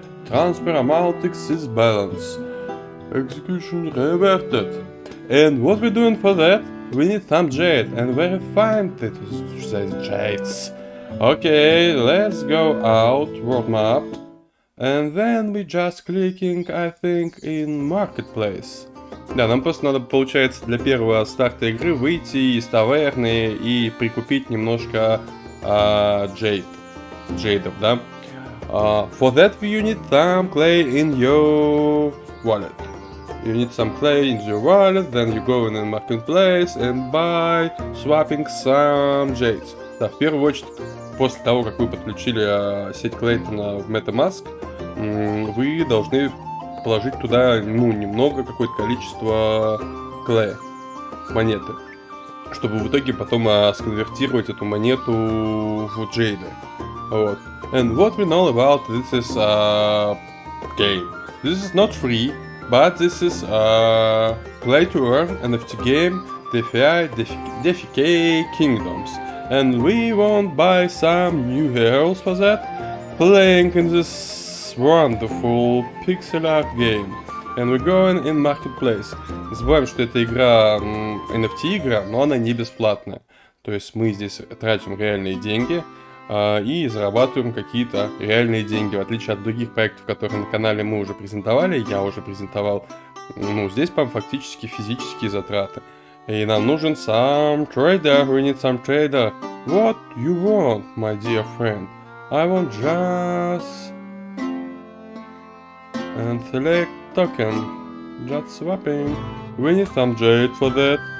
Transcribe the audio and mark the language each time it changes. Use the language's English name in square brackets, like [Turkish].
[English] Transfer amount exceeds balance. Execution reverted. And what we're doing for that? We need some jade. And where we find it? Jades. Okay, let's go out, world map. And then we just clicking, I think, in marketplace. [Russian] Да, нам просто надо, получается, для первого старта игры выйти из таверны и прикупить немножко джейдов, да. [English] For that you need some clay in your wallet. You need some clay in your wallet, then you go in the marketplace and buy, swapping some jades. [Russian] Да, в первую очередь, после того, как вы подключили сеть Клейтона в MetaMask, вы должны положить туда, немного, какое-то количество клея, монеты, чтобы в итоге потом сконвертировать эту монету в джейды. Вот. [English] And what we know about this is game. This is not free, but this is play to earn NFT game, DeFi Kingdoms. And we won't buy some new heroes for that, playing in this wonderful pixel art game. And we're going in marketplace. [Russian] Не забываем, что это игра, NFT игра, но она не бесплатная. То есть мы здесь тратим реальные деньги и зарабатываем какие-то реальные деньги. В отличие от других проектов, которые на канале мы уже презентовали, я уже презентовал, здесь прям фактически физические затраты. И нам нужен [English] some trader. We need some trader. What you want, my dear friend? I want just and select token. Just swapping. We need some jade for that.